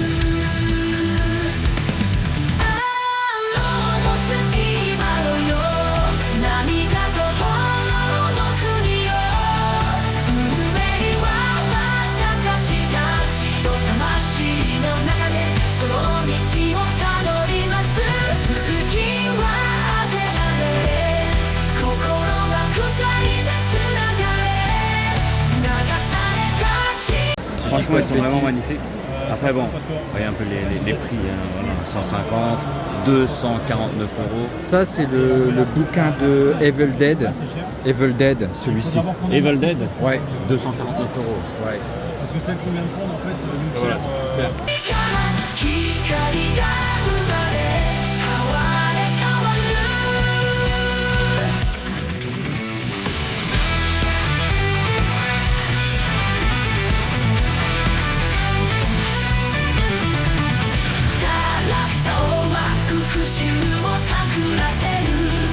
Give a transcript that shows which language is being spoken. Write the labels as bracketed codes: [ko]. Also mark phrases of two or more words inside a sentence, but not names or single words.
[ja] ああロードスティーマのよ涙と炎の国よ運命は私たちの魂の中でその道をたどります月は当てられ心は鎖でつながれ流された血 [fr] Franchement, ils sont vraiment magnifiques. Après, bon, voyez un peu les prix, hein, voilà, 150, 249 euros. Ça, c'est le bouquin de Evil Dead. Evil Dead, celui-ci. Evil Dead Ouais. 249 euros. Ouais. Parce que c'est combien de prendre en fait Voilà, c'est tout faire. [ja] 光が生まれ変われ変わる堕落さを巻く復讐を企てる